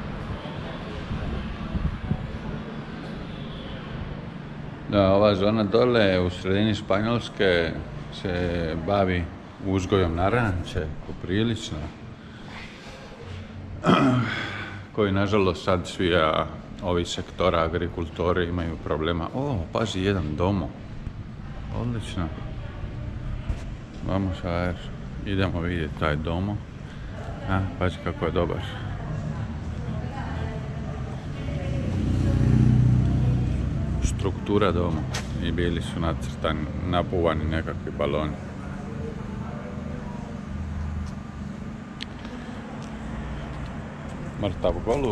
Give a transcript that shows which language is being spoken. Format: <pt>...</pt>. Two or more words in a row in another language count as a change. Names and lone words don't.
<hr>Da, ova zona dole u sredini Španjolske se bavi uzgojom naranče, poprilično. Koji nažalost sad svi ovi sektora agrikultori imaju problema. O, pazi, jedan domo. Odlično.</hr> <es>Vamos a ver.</es> <hr>Idemo vidjeti taj domo. Pazi kako je dobar. Struktura doma. I bili su nacrtani, napuvani nekakvi baloni. Mrtav golub.</hr>